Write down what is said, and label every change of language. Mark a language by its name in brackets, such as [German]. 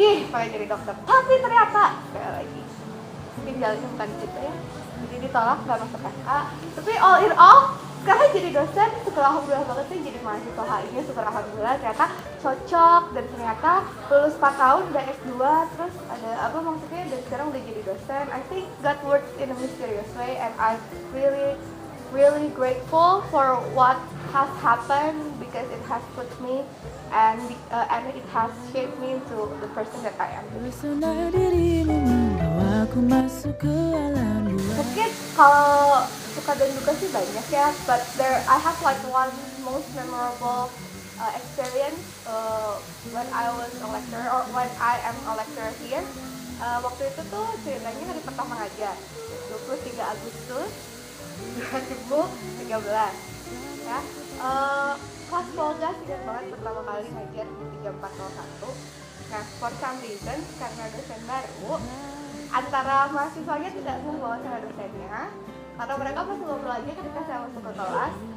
[Indonesian] Pengen jadi dokter, tapi ternyata sekali lagi mungkin jalannya bukan gitu ya, jadi ditolak, gak masuk FK. Tapi all in all, sekarang jadi dosen, syukur alhamdulillah banget sih, jadi mahasiswa HI-nya syukur alhamdulillah ternyata cocok, dan ternyata lulus 4 tahun udah S2, terus ada apa maksudnya, dan sekarang udah jadi dosen. [English] I think God works in a mysterious way, and I'm really grateful for what has happened because it has put me and it has shaped me into the person that I am. [Indonesian] Pesona dirimu membawaku masuk ke alam buaya. Mungkin kalau suka dan duka sih banyak ya, [English] but I have like one most memorable experience when I was a lecturer or when I am a lecturer here. [Indonesian] Waktu itu tuh ceritanya hari pertama ngajar, 23 Agustus 2013 ya. Kelas Polga ingat banget pertama kali ngajar di 3401. Nah, [English] for some reason [Indonesian] karena dosen baru, antara mahasiswanya tidak membawa sama dosennya, karena mereka masih ngobrol aja ketika saya masuk ke kelas.